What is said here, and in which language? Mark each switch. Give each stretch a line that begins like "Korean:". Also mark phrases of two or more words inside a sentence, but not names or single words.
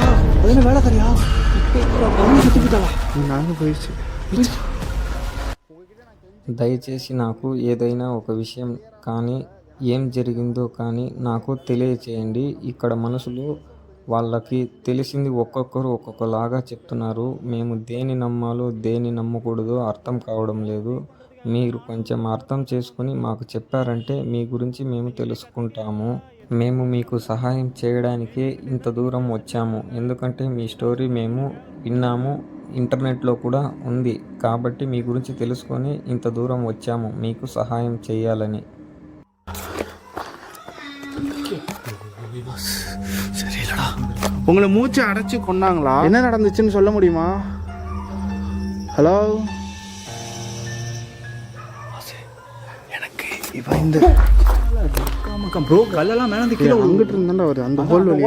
Tamil: அது என்ன வேலைக்காரியா? நாங்கள் போயிடுச்சு.
Telugu: దయచేసి నాకు ఏదైనా ఒక విషయం కానీ ఏం జరిగిందో కానీ నాకు తెలియచేయండి. ఇక్కడ మనుషులు వాళ్ళకి తెలిసింది ఒక్కొక్కరు ఒక్కొక్కలాగా చెప్తున్నారు. మేము దేని నమ్మాలో దేని నమ్మకూడదో అర్థం కావడం లేదు. మీరు కొంచెం అర్థం చేసుకుని మాకు చెప్పారంటే మీ గురించి మేము తెలుసుకుంటాము. మేము మీకు సహాయం చేయడానికే ఇంత దూరం వచ్చాము. ఎందుకంటే మీ స్టోరీ మేము విన్నాము, ఇంటర్నెట్లో కూడా ఉంది. కాబట్టి మీ గురించి తెలుసుకొని ఇంత దూరం వచ్చాము మీకు సహాయం చేయాలని.
Tamil: உங்களை மூச்சு அடைச்சி கொன்னாங்களா? என்ன நடந்துச்சுன்னு சொல்ல முடியுமா? ஹலோ, எனக்கு இவன் இந்த ப்ரோ கல்லெல்லாம் மேலே கீழே அங்கிட்டு இருந்தாண்டா வருது அந்த ஹோல் வழியா.